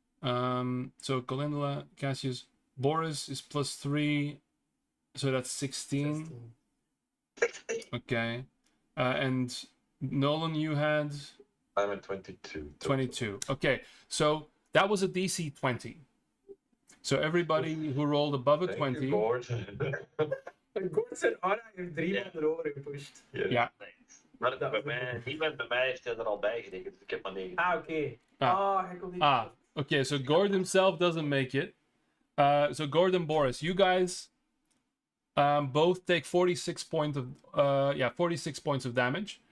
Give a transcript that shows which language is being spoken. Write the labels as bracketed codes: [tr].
[en] So Calendula, Cassius, Boris is +3, so that's 16. Okay. And Nolan, you had I'm at 22. 22. Okay, so that was a DC 20. So everybody who rolled above a Thank 20. you, Gord. [nl] Gord zijn aura heeft 3 man erover gepusht. Ja. Maar bij mij, iemand bij mij heeft hij er al bij gerekend, dus ik heb maar 9. Ah, oké. Hij kon niet. [en] Okay, so Gord himself doesn't make it. So Gord and Boris, you guys both take 46 points of 46 points of damage.